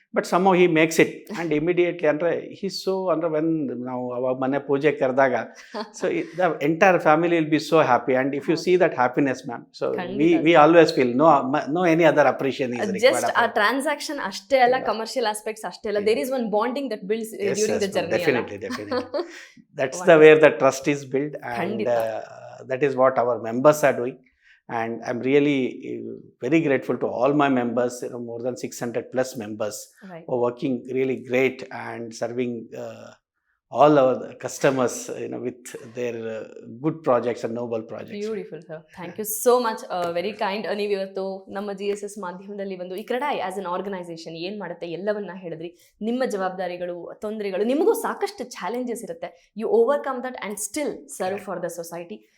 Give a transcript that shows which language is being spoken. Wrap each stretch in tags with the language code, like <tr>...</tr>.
<en>but some he makes it and immediately ಅಂದರೆ so ಅಂದರೆ when</en> <kn>ನಾವು ಅವಾಗ ಮನೆ ಪೂಜೆ ಕರೆದಾಗ</kn> <en>So the entire family will be so happy and if you see that happiness ma'am, so we always feel no any other appreciation is required. Just a transaction</en> <kn>ಅಷ್ಟೇ ಅಲ್ಲ, ಕಮರ್ಷಿಯಲ್ ಆಸ್ಪೆಕ್ಟ್ಸ್ ಅಷ್ಟೇ ಅಲ್ಲ,</kn> <en>There is one bonding that builds during the journey. Definitely. That's the where the trust is built, and that is what our members are doing. And I'm really very grateful to all my members, more than 600 plus members who are working really great and serving all our customers with their good projects and noble projects. Beautiful, sir. Thank you so much. Very kind.</en> <kn>ನೀವು ಇವತ್ತು ನಮ್ಮ GSS ಮಾಧ್ಯಮದಲ್ಲಿ ಒಂದು ಈ CREDAI</kn> <en>as an organization</en> <kn>ಏನು ಮಾಡುತ್ತೆ ಎಲ್ಲವನ್ನ ಹೇಳಿದ್ರಿ. ನಿಮ್ಮ ಜವಾಬ್ದಾರಿಗಳು, ತೊಂದರೆಗಳು, ನಿಮಗೂ ಸಾಕಷ್ಟು ಚಾಲೆಂಜಸ್ ಇರುತ್ತೆ.</kn> <en>You overcome that and still serve for the society.</en>